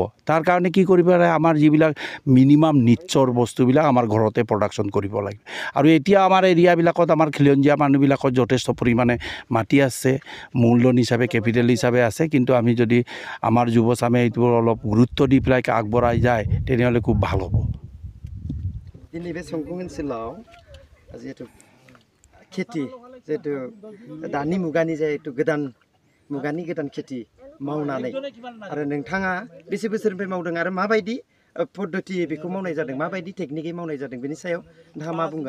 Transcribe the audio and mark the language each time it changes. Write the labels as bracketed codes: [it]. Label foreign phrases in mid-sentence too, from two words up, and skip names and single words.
[as] তাৰ কাৰণে কি কৰিব লাগে, আমাৰ যিবিলাক মিনিমাম নিডছৰ বস্তুবিলাক আমাৰ ঘৰতে প্ৰডাকশ্যন কৰিব লাগে। আৰু এতিয়া আমাৰ এৰিয়াবিলাকত আমাৰ খিলঞ্জীয়া মানুহবিলাকত যথেষ্ট পৰিমাণে মাটি আছে, মূলধন হিচাপে কেপিটেল হিচাপে আছে, কিন্তু আমি যদি আমাৰ যুৱচামে এইটো অলপ গুৰুত্ব দি পেলাই আগবঢ়াই যায় তেনেহ'লে খুব ভাল হ'ব। [brx] दिनै बे संगं ओनसोलाव जिहेतु खेथि जिहेतु दानि मुगानि जिहेतु गोदान मुगानि गोदान खेथि मावनानै आरो नोंथाङा बेसे बोसोरनिफ्राय मावदों आरो माबायदि पद्धति बेखौ मावनाय जादों, माबायदि टेकनिकै मावनाय जादों, बेनि सायाव नोंथाङा मा बुंगोन?